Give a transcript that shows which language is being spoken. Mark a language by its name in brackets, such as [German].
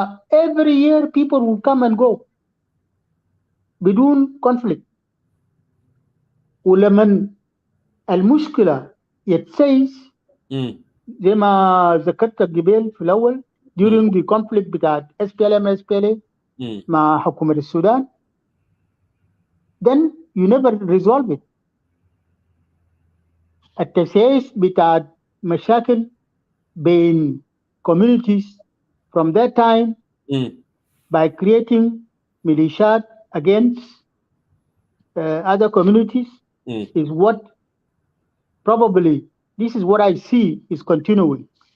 [English] Every year people will come and go [Arabic] بدون [English] conflict. [Arabic] ولمن المشكلة يتسيس زي ما ذكرت قبل في الأول [English] during the conflict [Arabic] بتاعت SPLA مع حكومة السودان, [English] then you never resolve it. [Arabic] التسييس بتاعت مشاكل بين [English] communities from that time by creating militias against other communities is what probably, this is what I see is continuing.